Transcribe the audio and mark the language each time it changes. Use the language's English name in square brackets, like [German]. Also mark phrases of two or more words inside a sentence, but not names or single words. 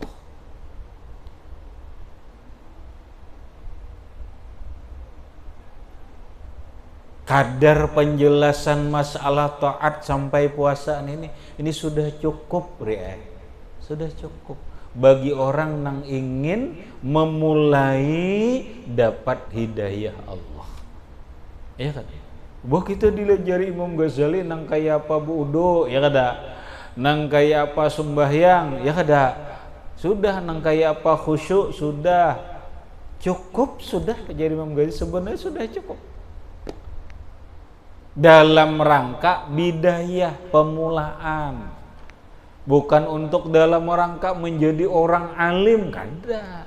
[Indonesian] Kadar penjelasan masalah taat sampai puasaan ini sudah cukup, sudah cukup bagi orang yang ingin memulai dapat hidayah Allah. Ya kan? Bahwa kita dilajari Imam Ghazali nang kayak apa wudu, ya kada? Nang kayak apa sembahyang, ya kada? Sudah nang kayak apa khusyuk, sudah cukup, sudah jadi Imam Ghazali sebenarnya sudah cukup. Dalam rangka bidayah, pemulaan, bukan untuk dalam rangka menjadi orang alim, kada.